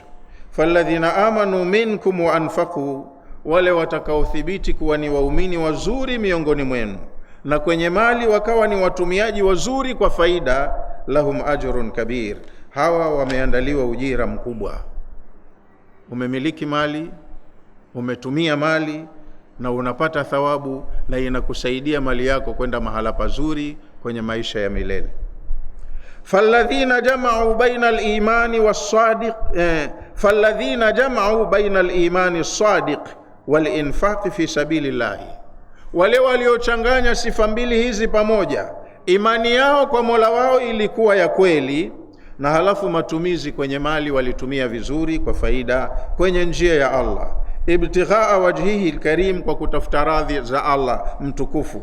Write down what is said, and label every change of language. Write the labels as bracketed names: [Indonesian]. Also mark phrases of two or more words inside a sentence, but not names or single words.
[Arabic] فالذين آمنوا منكم وأنفقوا, [Swahili] wale watakaothibiti kuwa ni waumini wazuri miongoni mwenu, na kwenye mali wakawa ni watumiaji wazuri kwa faida, [Arabic] لهم أجر كبير, [Swahili] hawa wameandaliwa ujira mkubwa. Umemiliki mali, umetumia mali, na unapata thawabu, na inakusaidia mali yako kwenda mahala pazuri kwenye maisha ya milele. [Arabic] فالذين جمعوا بين الإيمان والصدق، فالذين جمعوا بين الإيمان والصدق والإنفاق في سبيل الله, [Swahili] wale waliochanganya sifa mbili hizi pamoja, imani yao kwa Mola wao ilikuwa ya kweli, na halafu matumizi kwenye mali walitumia vizuri kwa faida kwenye njia ya Allah, [Arabic] ابتغاء وجهه الكريم, [Swahili] kwa kutafuta radhi za Allah mtukufu.